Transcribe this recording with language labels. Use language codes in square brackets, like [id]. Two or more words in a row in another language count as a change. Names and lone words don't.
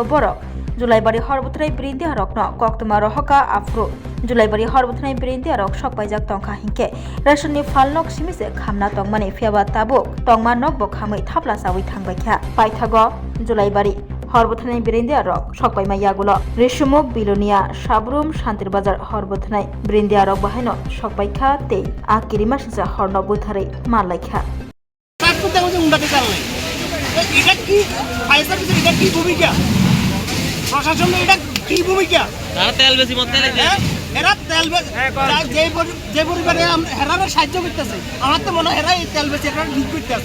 [trp] borok julaibari horbothnai brindia rokno koktuma rohoka afro julaibari horbothnai brindia rok sokpaijak tongkha hingke resoni phalnok simise khamna tongmani phiaba tabuk tongma nokbo khamai thapla sawi thangbaikha paithago julaibari horbothnai brindia rok sokpaima yagulo resumuk bilonia sabrum shantir bazar horbothnai brindia rok bahaino sokpaikha tei akirima sija horno buthare malaikha [bn] এটা কি পয়সা কিছু এটা কি ভূমিকা প্রশাসনের এটা কি ভূমিকা তারা তেল বেশি মত তেল এরা তেল যে পরিবারে হেরারে সাহায্য করতেছে আমার তো মনে হয় এরা এই তেল বেশি এটা লিক করতেছে